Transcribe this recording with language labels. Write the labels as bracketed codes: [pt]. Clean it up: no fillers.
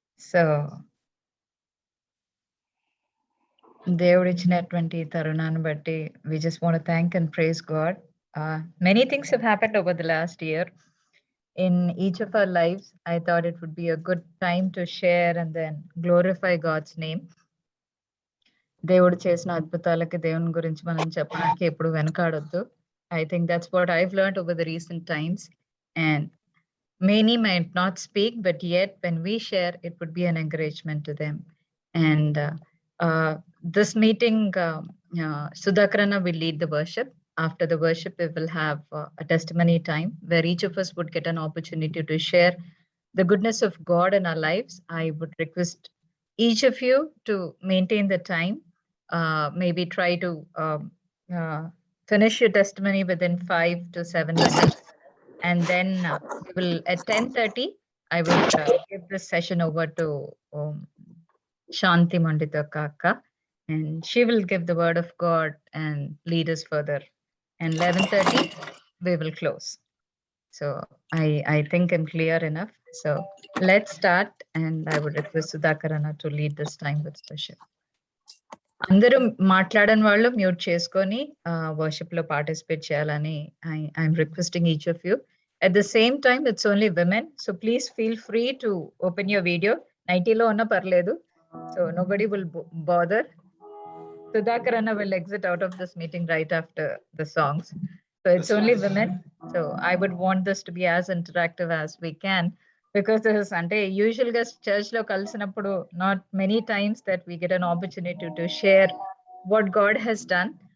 [en] So [te] దేవుడు ఇచ్చినటువంటి తరుణాన్ని బట్టి [en] we just want to thank and praise God. Many things have happened over the last year in each of our lives. I thought it would be a good time to share and then glorify God's name. [te] దేవుడు చేసిన అద్భుతాలకి దేవుని గురించి మనం చెప్పడానికి ఎప్పుడు వెనకాడొద్దు. [en] I think that's what I've learned over the recent times, and many might not speak, but yet when we share, it would be an encouragement to them. And this meeting, Sudhakarana will lead the worship. After the worship, we will have a testimony time where each of us would get an opportunity to share the goodness of God in our lives. I would request each of you to maintain the time. Maybe try to finish your testimony within 5 to 7 minutes. And then we will at 10:30, I will give this session over to Shanti Mandita Kaka, and she will give the word of God and lead us further. And 11:30, we will close. So I think I'm clear enough. So let's start, and I would request Sudhakarana to lead this time with worship. [te] అందరూ మాట్లాడని వాళ్ళు mute చేసుకొని worship లో participate చేయాలని [en] I'm requesting each of you. At the same time, it's only women, so please feel free to open your video. [te] Nightilo onna parledu, [en] so nobody will bother. Sudhakarana will exit out of this meeting right after the songs. So it's only women. So I would want this to be as interactive as we can, because this is [te] ante usual ga church lo kalisinappudu [en] not many times that we get an opportunity to share what God has done.